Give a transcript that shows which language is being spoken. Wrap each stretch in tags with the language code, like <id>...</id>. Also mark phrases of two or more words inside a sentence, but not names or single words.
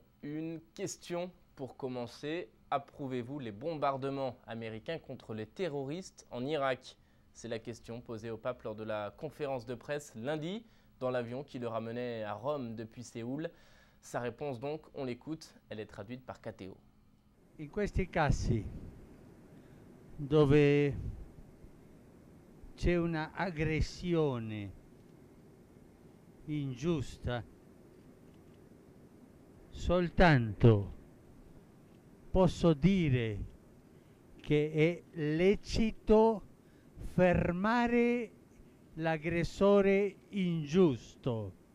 <fr>Une question pour commencer. Approuvez-vous les bombardements américains contre les terroristes en Irak? C'est la question posée au pape lors de la conférence de presse lundi dans l'avion qui le ramenait à Rome depuis Séoul. Sa réponse donc, on l'écoute, elle est traduite par Catteo.</fr> <it>In questi casi dove c'è una aggressione ingiusta, soltanto posso dire che è lecito fermare l'aggressore ingiusto.</it>